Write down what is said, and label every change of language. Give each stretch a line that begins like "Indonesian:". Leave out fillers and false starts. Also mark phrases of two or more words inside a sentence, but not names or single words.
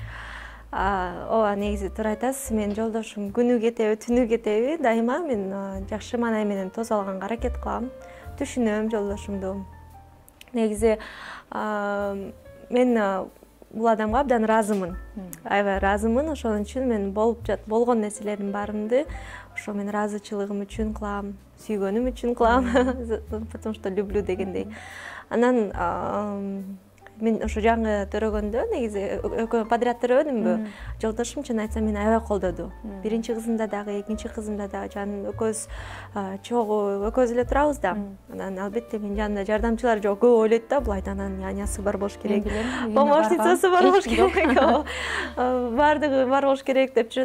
Kyrgyz: Ооба, негизи туура айтасыз. Мен жолдошум күнү кетеби, түнү кетеби, дайыма мен жакшы маанай менен тосуп алганга аракет кылам. Түшүнөм жолдошумду. Негизи мен бул адамга абдан ыраазымын. Аябай ыраазымын. Ошон үчүн мен болгон нерселердин баарынды ошо мен ыраазычылыгым үчүн кылам, сүйгөнүм үчүн кылам,
Russian: потому что люблю дегендей.
Kyrgyz: Анан мен ошо жаңы төрөгөндө, негизи экөө подряд төрөбөдүмбү, жолдошум чын айтсам мени аябай колдоду. Биринчи кызымда дагы, экинчи кызымда дагы, экөөбүз чогуу экөөбүз эле турабыз да. Анан албетте менин жанымда жардамчылар жок, көп ойлойт да, бул Айдананын нянясы бар болуш керек, помощницасы бар болуш керек, баардыгы бар болуш керек деп жүрөт.